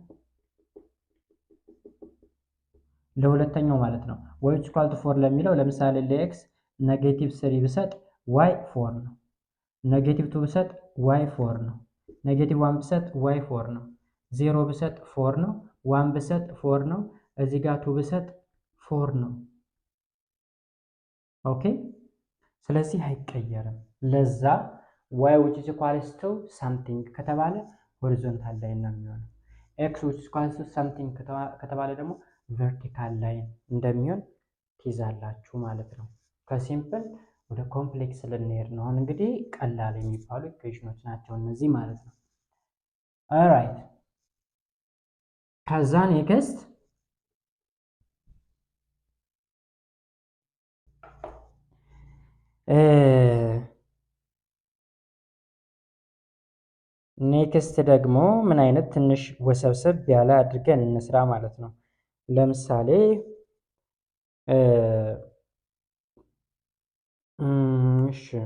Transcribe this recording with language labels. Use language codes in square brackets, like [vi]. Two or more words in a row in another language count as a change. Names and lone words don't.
[am] ለሁለተኛው ማለት ነው y [en] equal to [am] 4 ለሚለው ለምሳሌ ለኤክስ ኔጌቲቭ 3 ብሰጥ y 4 ነው። ኔጌቲቭ 2 ብሰጥ y 4 ነው። ኔጌቲቭ 1 ብሰጥ y 4 ነው። 0 ብሰጥ 4 ነው። 1 ብሰጥ 4 ነው። እዚህ ጋር 2 ብሰጥ 4 ነው። ኦኬ ስለዚህ አይቀየርም። ለዛ [en] y which is equal to something [am] ከተባለ [en] horizontal line [am] ነው የሚሆነው። [en] x which is equal to something [am] ከተባለ ደግሞ [en] vertical line [am] እንደሚሆን ትይዛላችሁ ማለት ነው። ከሲምፕል ወደ ኮምፕሌክስ ልንሄድ ነው። አሁን እንግዲህ ቀላል የሚባሉ ኢኩዌሽኖች ናቸው እነዚህ ማለት ነው። ኦልራይት ከዛ [en] next next [am] ደግሞ ምን አይነት ትንሽ ወሰብሰብ ያለ አድርገን እንስራ ማለት ነው። ለምሳሌ እሺ